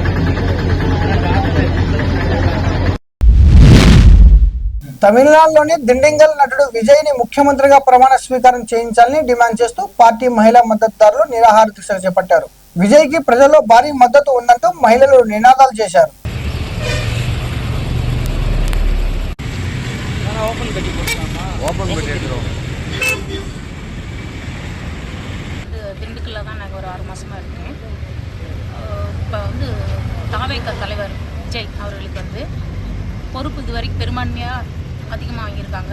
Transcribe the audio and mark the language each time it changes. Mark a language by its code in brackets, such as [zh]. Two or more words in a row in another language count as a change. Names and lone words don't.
[te] తమిళనాడులోని దిండింగల్ నటుడు విజయ్ని ముఖ్యమంత్రిగా ప్రమాణ స్వీకారం చేయించాలని డిమాండ్ చేస్తూ పార్టీ మహిళా మద్దతుదారులు నిరాహార దీక్ష చేపట్టారు. విజయ్కి ప్రజల్లో భారీ మద్దతు ఉందంటూ మహిళలు నినాదాలు చేశారు. [ta] திண்டுக்கல்ல தான் நாங்கள் ஒரு 6 மாதமாக இருக்கேன். இப்போ வந்து தாவேக தலைவர் விஜய் அவர்களுக்கு வந்து பொறுப்பு இது வரைக்கும் பெரும்பான்மையாக அதிகமாக வாங்கியிருக்காங்க.